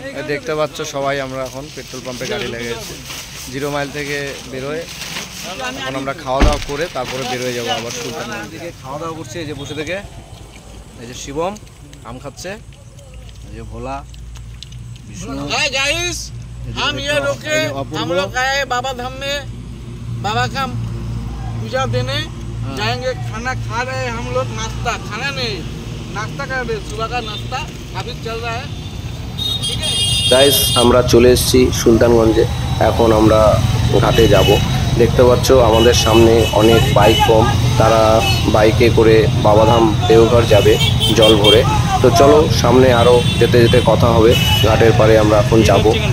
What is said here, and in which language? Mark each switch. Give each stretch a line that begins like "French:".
Bangla: দেখতে পাচ্ছ সবাই আমরা এখন পেট্রোল পাম্পে গাড়ি লেগেছে, 0 মাইল থেকে বেরোয়। এখন আমরা খাওয়া দাওয়া করে তারপরে বেরোয় যাবো আবার সুলতানগঞ্জ থেকে। খাওয়া দাওয়া করছি এই যে বসে থেকে, এই যে শিবম আম খাচ্ছে, এই যে ভোলা, विष्णु।
Hindi: हाय गाइस, हम ये रुके, हम लोग आए बाबा धाम में, बाबा का पूजा देने जाएंगे। खाना खा रहे हैं हम लोग, नाश्ता खाना नहीं, नाश्ता कर रहे, सुबह का नाश्ता अभी चल रहा है। ठीक है
Bangla: गाइस, আমরা চলে এসেছি সুলতানগঞ্জে। এখন আমরা ঘাটে যাব। দেখতে পাচ্ছ আমাদের সামনে অনেক বাইক কম, তারা বাইকে করে বাবাধাম দেওঘর যাবে জল ভরে। তো চলো সামনে আরো যেতে যেতে কথা হবে। ঘাটের পারে আমরা এখন যাব।